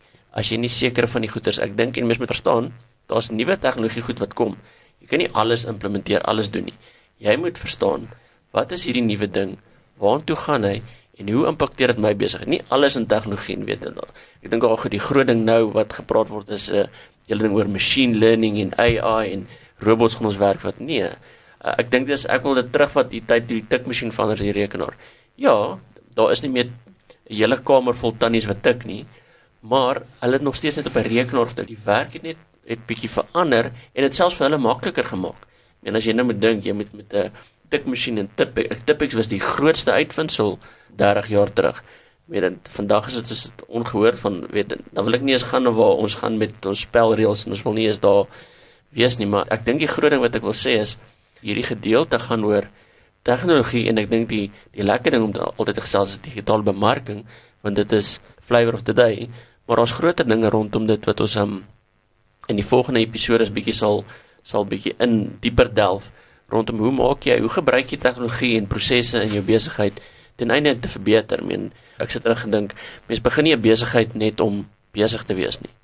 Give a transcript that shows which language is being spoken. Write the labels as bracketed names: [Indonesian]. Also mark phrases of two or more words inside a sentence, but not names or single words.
[Afrikaans] As jy nie seker van die goeders, ek dink en mens moet verstaan, daar's nuwe tegnologie goed wat kom. Jy kan nie alles implementeer, alles doen nie. Jy moet verstaan, wat is hierdie nuwe ding? Waartoe gaan hy? En hoe impakteer dit my besigheid? Nie alles in tegnologie, weet jy. Ek dink al die groot ding nou wat gepraat word is hele ding oor [English] machine learning [Afrikaans] en AI en robots gaan ons werk wat nee. Ek dink ek wil dit terugvat die tyd toe die tikmasjien verander die rekenaar. Ja, daar is nie meer 'n hele kamer vol tannies wat tik nie, maar hulle het nog steeds net op 'n rekenaar gedoen. Die werk het bietjie verander en dit selfs vir hulle makliker gemaak. En as jy nou moet dink, jy moet met 'n tikmasjien en Tipex was die grootste uitvinding 30 jaar terug. Vandag is dit ongehoord van, dan wil ek nie eens gaan waar ons gaan met ons spelreëls en ons wil nie eens daar wees nie, maar ek dink die groot ding wat ek wil sê is, hierdie gedeelte gaan oor tegnologie en ek dink die lekker ding om altyd te gesels is digitale bemarking, want dit is [English] flavor of the day, [Afrikaans] maar ons groter dinge rondom dit wat ons in die volgende episode bietjie sal bietjie in dieper delf, rondom hoe gebruik jy tegnologie en prosesse in jou besigheid ten einde te verbeter. Ek sit terug en dink, mens begin nie 'n besigheid net om besig te wees nie.